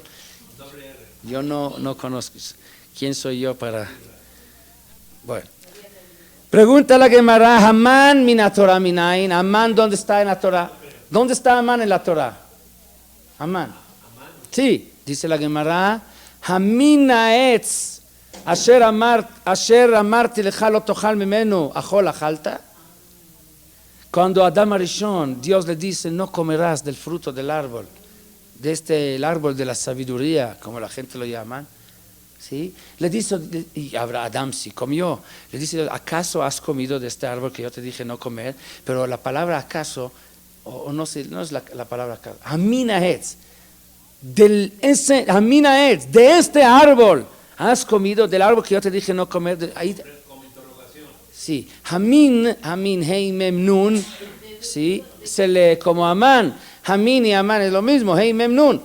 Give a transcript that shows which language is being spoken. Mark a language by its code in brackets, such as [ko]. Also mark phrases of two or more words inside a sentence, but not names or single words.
[es] Yo no conozco. ¿Quién soy yo para? Bueno. Pregunta la Gemara, [he] המן מן התורה מניין, [es] Amán, ¿dónde está en la Torah? ¿Dónde está Amán en la Torah? [he] Amán. [es] Sí, dice la Gemara, [he] המן העץ אשר אמרתי לך לא תאכל ממנו אכול אכלת. [es] Cuando Adam Arishon, Dios le dice, no comerás del fruto del árbol, el árbol de la sabiduría, como la gente lo llama, ¿sí? Le dice, y Adam sí comió, le dice, ¿acaso has comido de este árbol que yo te dije no comer? Pero la palabra acaso, o no sé, no es la palabra acaso, [he] המן העץ, [es] de este árbol, has comido del árbol que yo te dije no comer, ahí, sí, Hamin, [he] ה״א מ״ם נו״ן, [es] sí, se lee como Amán, Hamin y Amán es lo mismo, [he] ה״א מ״ם נו״ן.